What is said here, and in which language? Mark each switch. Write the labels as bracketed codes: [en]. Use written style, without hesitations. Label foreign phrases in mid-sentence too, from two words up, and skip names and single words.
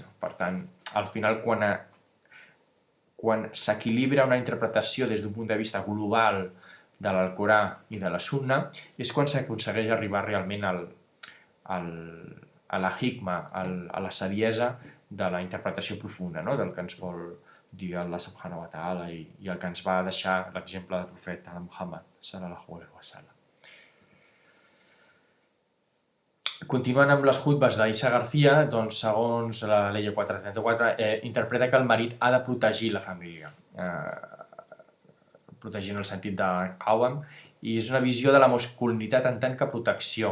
[ca] Per tant, al final, quan s'equilibra una interpretació des d'un punt de vista global de l'Alcorà i de la Sunna, és quan s'aconsegueix arribar realment a la hikma, a la saviesa de la interpretació profunda, no? Del que ens vol dir Allah [ar] سبحانه وتعالى [ca] i el que ens va deixar l'exemple del profeta Muhammad [ar] صلى الله عليه وسلم. [ca] Continuant amb les khutbes d'Isa García, doncs, segons la Llei 434, interpreta que el marit ha de protegir la família, protegir en el sentit de qawam, i és una visió de la masculinitat en tant que protecció.